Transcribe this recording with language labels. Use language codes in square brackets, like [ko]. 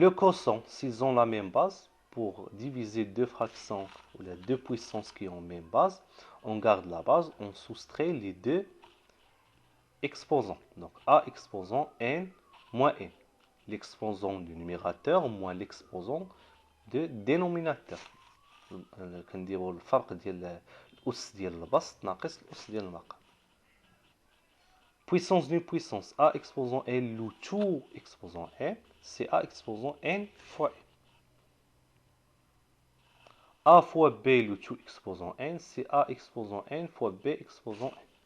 [fr] Le quotient, s'ils ont la même base, pour diviser deux fractions ou les deux puissances qui ont la même base, on garde la base, on soustrait les deux exposants. Donc A exposant n moins n. L'exposant du numérateur moins l'exposant du dénominateur. [ar] كنديروا الفرق ديال الأس ديال البسط ناقص الأس ديال المقام. [fr] Puissance d'une puissance A exposant n ou tout exposant n, c'est A exposant n fois n. A fois B le tout exposant n, c'est A exposant n fois B exposant n.